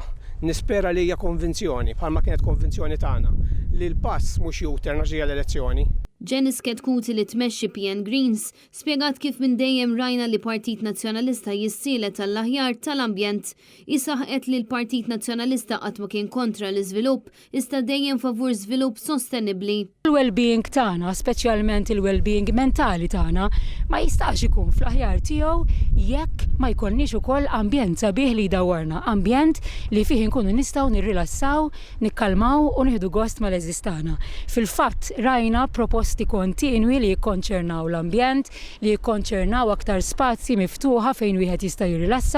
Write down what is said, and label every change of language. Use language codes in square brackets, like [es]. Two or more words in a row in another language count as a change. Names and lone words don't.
[mt] Nispera li hija konvinzjoni, bħalma kienet konvinzjoni tagħna, li l-pass mhux U-turn ġejja l-elezzjoni. Janice Ketkuti li tmexxi PN Greens spjegat kif minn dejjem rajna li Partit Nazzjonalista jissielet tal-aħjar tal-ambjent. Isaħqet li l-Partit Nazzjonalista qatt ma kien kontra l-iżvilupp, iżda dejjem favur żvilupp sostenibbli. Il-well-being tagħna, speċjalment il-well-being mentali tagħna, ma jistax ikun fl-aħjar tiegħu jekk ma jkollniex ukoll ambjent sabiħ li jdawwarna, ambjent li fih inkunu nistgħu nirrilassaw, nikkalmaw u nieħdu gost mal-eżistana. Fil-fatt rajna proposti kontinwi li jikkonċernaw l-ambjent, li jikkonċernaw aktar spazji miftuħa fejn wieħed jista' jirrilassa.